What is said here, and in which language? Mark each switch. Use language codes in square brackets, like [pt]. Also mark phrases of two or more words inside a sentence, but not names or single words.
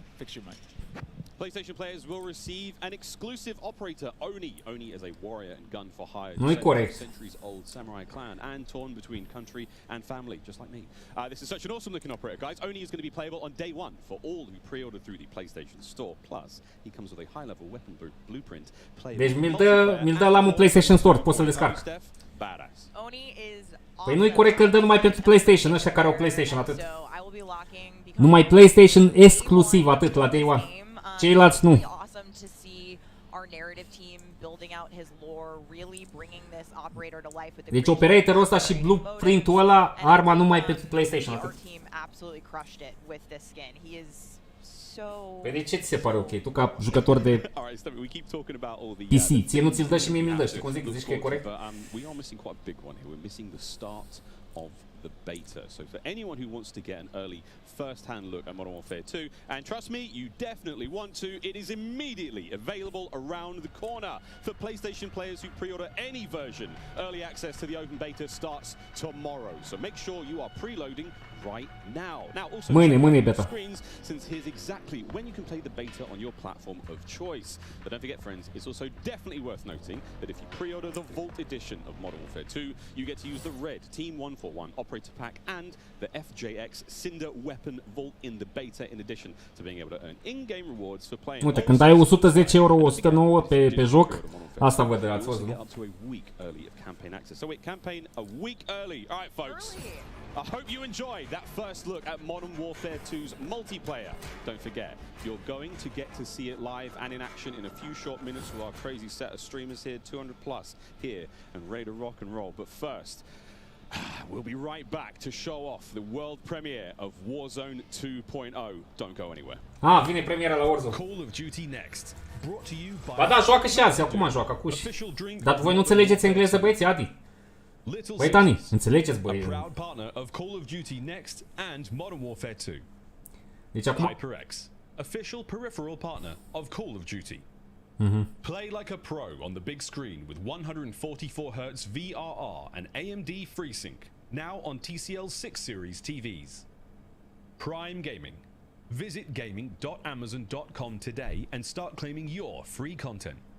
[en] extra money. PlayStation players will receive an exclusive operator, Oni. Oni is a warrior and gun for hire. [ro] Nu-i corect. [en] Centuries-old samurai clan and torn between country and family, just like me. This is such an awesome-looking operator, guys. Oni is going to be playable on day one for all who pre-order through the PlayStation Store. Plus, he comes with a high-level weapon blueprint. [ro] Deci mi-l dă la un PlayStation Store, poți să-l descarc. [en] Oni is [ro] Păi nu-i corect că îl dă numai pentru PlayStation, ăștia care au PlayStation, atât. Numai PlayStation exclusiv, atât, la [en] day one. [ro] Ceilalți nu. Deci operatorul ăsta și blueprint-ul ăla, arma numai pentru PlayStation, atât. Păi de ce ți se pare ok? Tu ca jucător de PC, ție nu ți-l dă și mie mi-l dă, știi cum zic? Zici că e corect? [en] The beta. So for anyone who wants to get an early first-hand look at Modern Warfare 2, and trust me, you definitely want to, it is immediately available around the corner. For PlayStation players who pre-order any version, early access to the open beta starts tomorrow. So make sure you are preloading right now. Now also [ro] mâine beta. [en] Screens, since here's exactly when you can play the beta on your platform of choice. But don't forget, friends, it's also definitely worth noting that if you pre-order the Vault edition of Modern Warfare 2, you get to use the red Team 141 operator pack and the FJX Cinder weapon vault in the beta, in addition to being able to earn in-game rewards for playing. [ro] Uite, când ai 110 euro, 109 pe joc, asta văd, ați văzut, nu? [en] So wait, campaign a week early. All right, folks. I hope you enjoyed that first look at Modern Warfare 2's multiplayer. Don't forget, you're going to get to see it live and in action in a few short minutes with our crazy set of streamers here, 200 plus here, and ready to rock and roll. But first, we'll be right back to show off the world premiere of Warzone 2.0. Don't go anywhere. [ro] Vine premiera la Warzone. [en] Call of Duty Next. Brought to you by. [ro] Ba da, joacă și azi, acum joacă, acuși. Dar voi nu înțelegeți engleză, băieți, Adi? Băi, Tani, înțelegeți, băi? [en] Proud partner of Call of Duty Next and Modern Warfare 2. [ro] Deci acum [en] HyperX, official peripheral partner of Call of Duty. Play like a pro on the big screen with 144 Hz VRR and AMD FreeSync, now on TCL 6 series TVs. Prime Gaming. Visit gaming.amazon.com today and start claiming your free content.